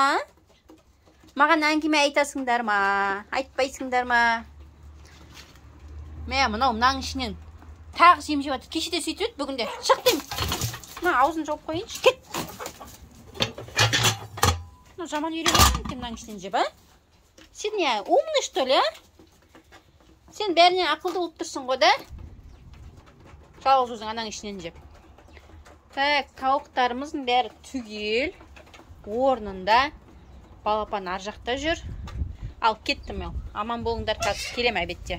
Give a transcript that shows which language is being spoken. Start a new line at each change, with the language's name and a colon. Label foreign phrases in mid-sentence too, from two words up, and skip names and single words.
Kazakh: Маған әңгіме айтасыңдар ма? Айтпайсыңдар ма? Мынаның ішінен тағы жем жеп атыр. Кешеде сөйтіп еді, бүгінде. Шық деймін. Аузын жауып қойыншы. Кет. Жаман үйренген екен мынаның ішінен жеп, а? Сен не,
Russian: умный, что ли, а?
Kazakh: Сен бәрінен ақылды болып тұрсың ғой, да? Жалғыз өзің ананың ішінен жеп. Тауықтарымыздың бәрі түгел. Орнында. Балапан ар жақта жүр. Ал кеттім мен. Аман болыңдар, қазір келем әбетте.